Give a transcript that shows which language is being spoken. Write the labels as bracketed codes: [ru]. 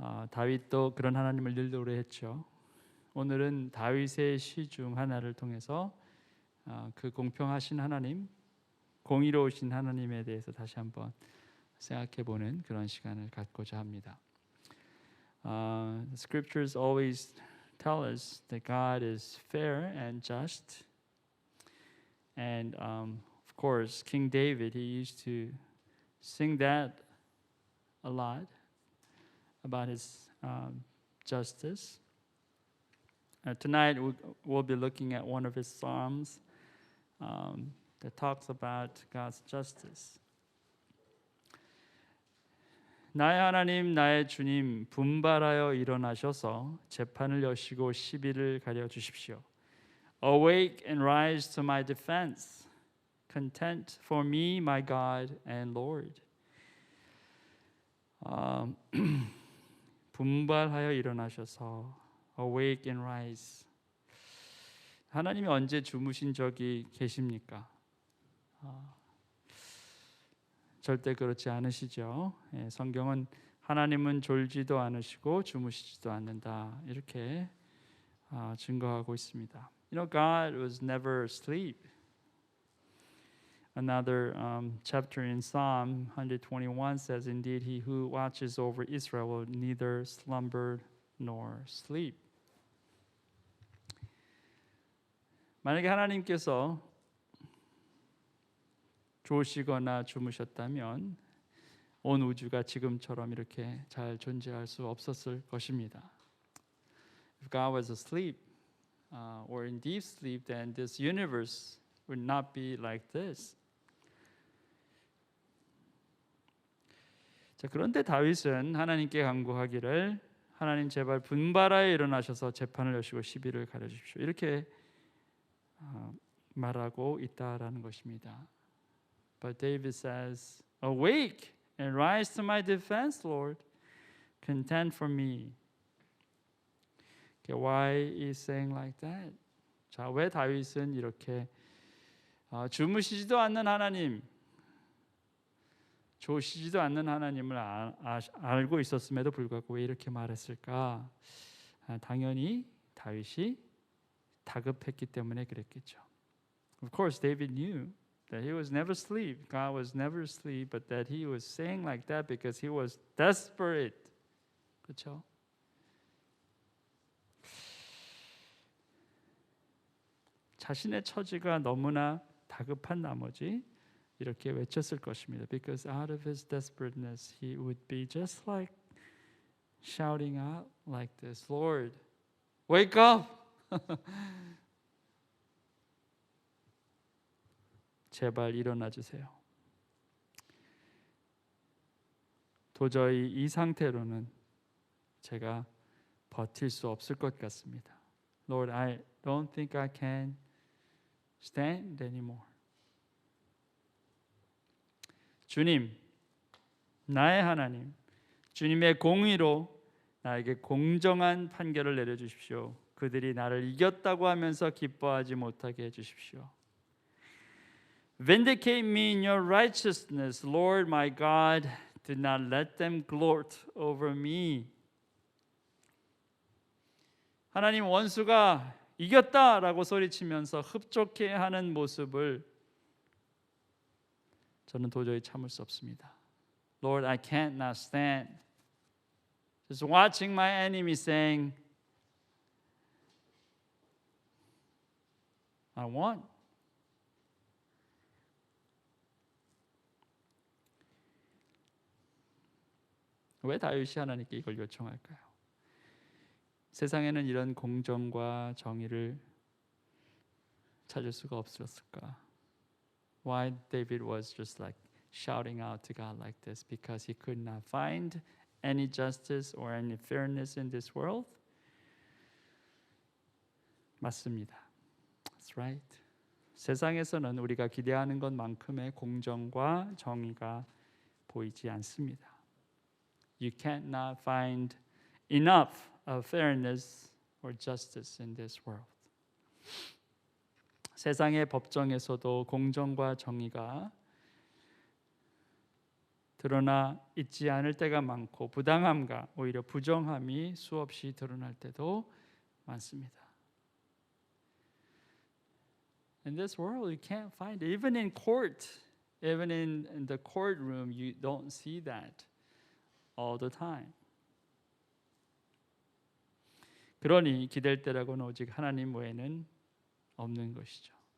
[ko] 다윗도 그런 하나님을 늘 노래했죠. 오늘은 다윗의 시 중 하나를 통해서 그 공평하신 하나님, 공의로우신 하나님에 대해서 다시 한번 생각해보는 그런 시간을 갖고자 합니다. [en] The scriptures always tell us that God is fair and just. And of course, King David, he used to sing that a lot about his justice. Tonight, we'll be looking at one of his psalms that talks about God's justice. [ko] 나의 하나님, 나의 주님, 분발하여 일어나셔서 재판을 여시고 시비를 가려 주십시오. [en] Awake and rise to my defense. Content for me, my God and Lord. [ko] 분발하여 일어나셔서 [en] awake and rise. [ko] 하나님이 언제 주무신 적이 계십니까? 절대 그렇지 않으시죠. 성경은 하나님은 졸지도 않으시고 주무시지도 않는다 이렇게 증거하고 있습니다. [en] You know, God was never asleep. Another chapter in Psalm 121 says, "Indeed, he who watches over Israel will neither slumber nor sleep." [ko] 만약에 하나님께서 좋으시거나 주무셨다면 온 우주가 지금처럼 이렇게 잘 존재할 수 없었을 것입니다. [en] If God was asleep or in deep sleep, then this universe would not be like this. [ko] 자, 그런데 다윗은 하나님께 간구하기를 하나님 제발 분발하여 일어나셔서 재판을 여시고 시비를 가려 주십시오. 이렇게 말하고 있다라는 것입니다. [en] But David says, "Awake and rise to my defense, Lord. Contend for me." Why is saying like that? [ko] 자, 왜 다윗은 이렇게 주무시지도 않는 하나님, 조시지도 않는 하나님을 알고 있었음에도 불구하고 왜 이렇게 말했을까? 당연히 다윗이 다급했기 때문에 그랬겠죠. [en] Of course, David knew that he was never asleep. God was never asleep, but that he was saying like that because he was desperate. [ko] 그렇죠? 자신의 처지가 너무나 다급한 나머지 이렇게 외쳤을 것입니다. [en] Because out of his desperateness, he would be just like shouting out like this, "Lord, wake up!" [ko] 제발 일어나 주세요. 도저히 이 상태로는 제가 버틸 수 없을 것 같습니다. [en] Lord, I don't think I can stand anymore. [ko] 주님, 나의 하나님, 주님의 공의로 나에게 공정한 판결을 내려주십시오. 그들이 나를 이겼다고 하면서 기뻐하지 못하게 해주십시오. [en] Vindicate me in your righteousness, Lord my God. Do not let them gloat over me. [ko] 하나님, 원수가 이겼다라고 소리치면서 흡족해하는 모습을 저는 도저히 참을 수 없습니다. [en] Lord, I can't now stand. Just watching my enemy saying, I won. [ko] 왜 다윗이 하나님께 이걸 요청할까요? 세상에는 이런 공정과 정의를 찾을 수가 없었을까? [en] Why David was just like shouting out to God like this? Because he could not find any justice or any fairness in this world? [ko] 맞습니다. [en] That's right. [ko] 세상에서는 우리가 기대하는 것만큼의 공정과 정의가 보이지 않습니다. [en] You cannot find enough of fairness or justice in this world. [ko] 세상의 법정에서도 공정과 정의가 드러나 있지 않을 때가 많고 부당함과 오히려 부정함이 수없이 드러날 때도 많습니다. [en] In this world, you can't find it. Even in court, even in the courtroom, you don't see that all the time. [ko] 그러니 기댈 때라고는 오직 하나님 외에는 없는 것이죠.